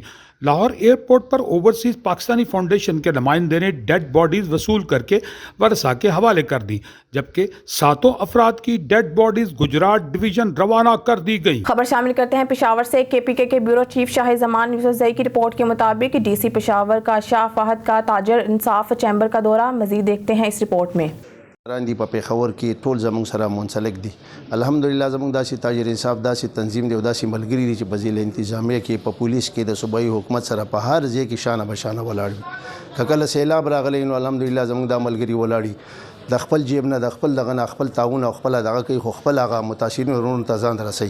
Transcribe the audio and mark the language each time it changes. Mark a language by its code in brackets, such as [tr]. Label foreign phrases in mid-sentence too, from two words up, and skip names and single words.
[ur] لاہور ایئرپورٹ پر اوورسیز پاکستانی فاؤنڈیشن کے نمائندے نے [en] dead bodies [ur] وصول کر کے ورثا کے حوالے کر دی، جبکہ 7 افراد کی [en] dead bodies [ur] گجرات ڈویژن روانہ کر دی گئی. خبر شامل کرتے ہیں پشاور سے۔ KPK کے [en] bureau chief [ur] شاہ زمان یوسفزئی کی رپورٹ کے مطابق DC پشاور کا شاہ فہد کا تاجر انصاف چیمبر کا دورہ. مزید دیکھتے ہیں اس رپورٹ میں. [ps] रांदी په پېښور کې ټول زموږ سره منسلک دي. الحمدلله زموږ داسې تاجر انصاف داسې تنظیم دی او داسې ملګري دي چې په ضلع انتظامیه کې په پولیس کې د صوبایي حکومت سره په هر ځای کې شانه بشانه ولاړ وي. که کله سیلاب راغلی نو الحمدلله زموږ دا ملګري ولاړ دي، د خپل جیب نه د خپل دغه نه خپل تعاون او خپل دغه کوي، خو خپل هغه متاثرین ورونو ته ځان رسوي.